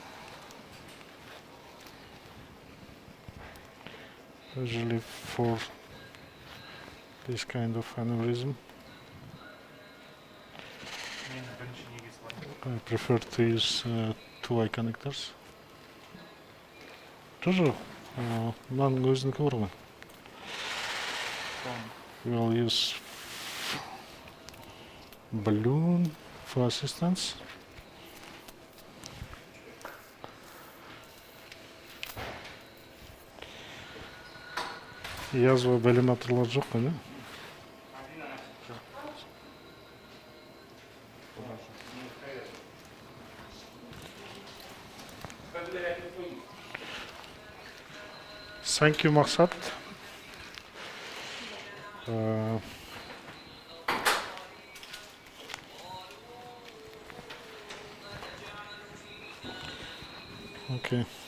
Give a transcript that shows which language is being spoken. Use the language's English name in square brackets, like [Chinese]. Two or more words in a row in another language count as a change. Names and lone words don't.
[English] Usually for this kind of aneurysm, I prefer to use 2 Y connectors. [Kazakh] Тоже мынаның өзінікі бар ғой. [English] We will use balloon for assistance. [Kazakh] Язва баллиматорлар жоқ қой, да? [English] Thank you, Maksat. Okay.